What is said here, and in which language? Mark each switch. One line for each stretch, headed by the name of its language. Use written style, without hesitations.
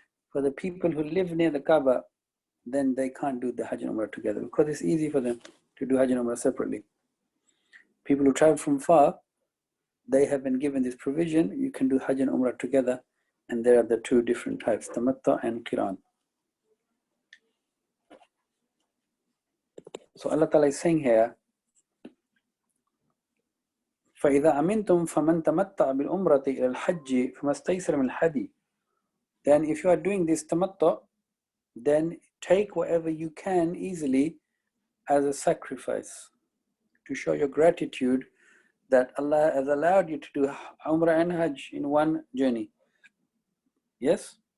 English: For the people who live near the Kaaba, then they can't do the Hajj and Umrah together because it's easy for them to do Hajj and Umrah separately. People who travel from far, they have been given this provision. You can do Hajj and Umrah together, and there are the two different types, Tamatta and Qiran. So Allah Ta'ala is saying here,
Arabic: فَإِذَا أَمِنْتُمْ فَمَنْ تَمَتَّعَ بِالْأُمْرَةِ إِلَى الْحَجِّ فَمَا اسْتَيْسَرَ مِنَ الْهَدِيِ.
English: Then if you are doing this Tamatta, then take whatever you can easily as a sacrifice to show your gratitude that Allah has allowed you to do Umrah and Hajj in one journey. Yes?